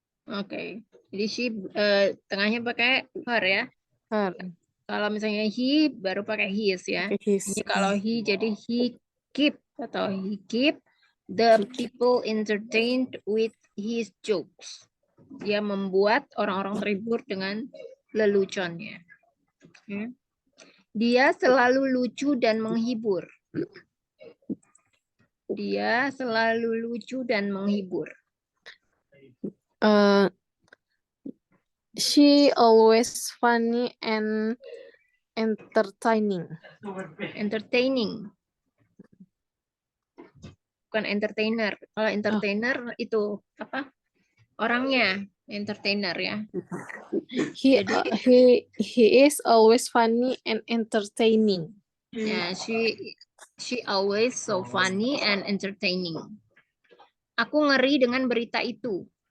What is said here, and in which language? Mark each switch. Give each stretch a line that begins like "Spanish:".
Indonesian: Oke. Jadi she tengahnya pakai her ya.
English: Her.
Indonesian: Kalau misalnya he baru pakai his ya. Ini kalau
English: he jadi he keep atau he keep the people entertained with his jokes.
Indonesian: Dia membuat orang-orang terhibur dengan leluconnya. Dia selalu lucu dan menghibur. Dia selalu lucu dan menghibur.
English: She always funny and entertaining. Entertaining.
Indonesian: Bukan entertainer. Kalau entertainer itu apa? Orangnya entertainer ya.
English: He is always funny and entertaining. Yeah, she always so funny and entertaining.
Indonesian: Aku ngeri dengan berita itu.